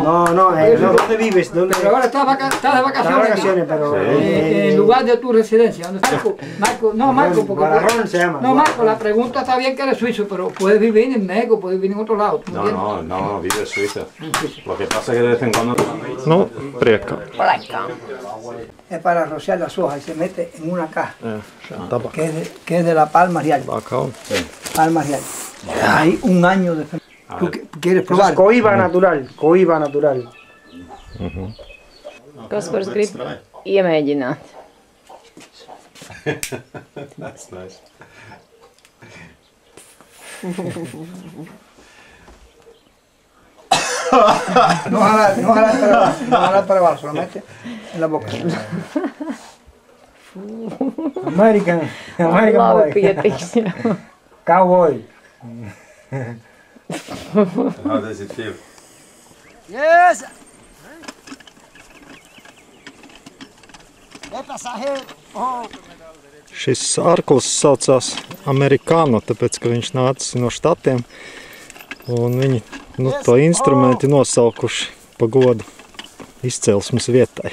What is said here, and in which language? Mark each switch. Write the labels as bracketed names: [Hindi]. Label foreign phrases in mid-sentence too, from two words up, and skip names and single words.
[Spanish] No, ¿dónde vives? Pero ahora estás de vacaciones. Pero en lugar de tu residencia. ¿Dónde estás? Marco, porque... Barajón se llama. No, Marco, la pregunta está bien que eres suizo, pero puedes vivir en México, puedes vivir en otro lado. No, vive en Suiza. Lo que pasa es que de vez en cuando... [Latvian] Nu, priekā. [Spanish] Es para rociar las hojas y se mete en una caja. Tabac. Que es de la palma real. Bacao. Palma real. Hay un año de... ¿Tú quieres probar? Coiba natural. [Latvian] Kaspars grib iemēģināt. [English] That's nice. [Spanish] No jalar para abajo, solamente en la boca. [English] American [Latvian] Labi [English] boy. [Latvian] pietiks, jā. [English] Cowboy. How does it feel? Yes. [Latvian] Šis arklis saucās Americano, tāpēc, ka viņš nācis no štatiem. Un viņi to instrumenti nosaukuši pa godu izcelsmes vietai.